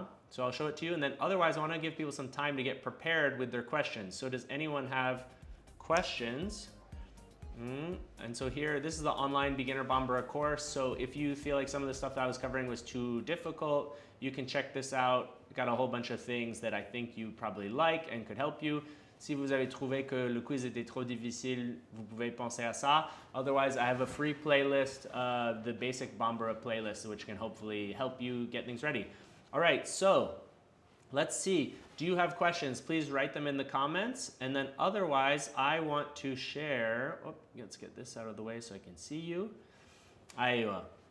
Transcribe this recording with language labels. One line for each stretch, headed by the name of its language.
English: So I'll show it to you, and then otherwise I want to give people some time to get prepared with their questions. So does anyone have questions. And so here, this is the online beginner Bambara course. So if you feel like some of the stuff that I was covering was too difficult, you can check this out. Got a whole bunch of things that I think you probably like and could help you.
French: Si vous avez trouvé que le quiz était trop difficile, vous pouvez penser à ça.
English: Otherwise, I have a free playlist, the basic Bambara playlist, which can hopefully help you get things ready. All right, so let's see. Do you have questions? Please write them in the comments. And then otherwise, I want to share. Oh, let's get this out of the way so I can see you. Aywa.